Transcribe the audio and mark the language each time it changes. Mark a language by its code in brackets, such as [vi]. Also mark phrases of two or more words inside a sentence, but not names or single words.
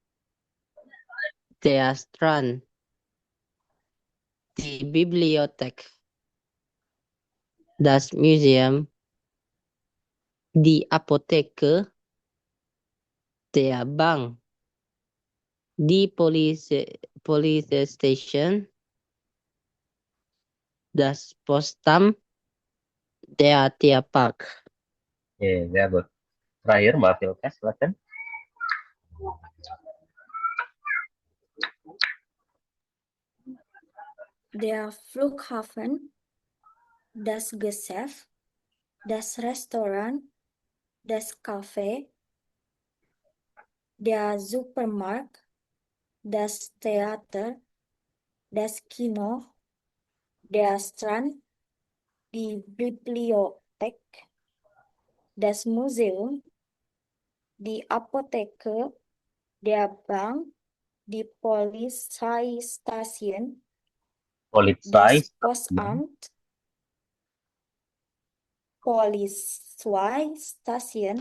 [de] der Strand, die Bibliothek, das Museum, die Apotheke, der Bank, die [en] Police Station, [de] das Postamt, der Tierpark. [id] Oke, ya good. Terakhir, Mbak Filka, silakan. [de] Der Flughafen, das Geschäft, das Restaurant, das Café, der Supermarkt, das Theater, das Kino, der Strand, die Bibliothek, das Museum, die Apotheke, der Bank, die Polizeistation, das Postamt, Polizeistation,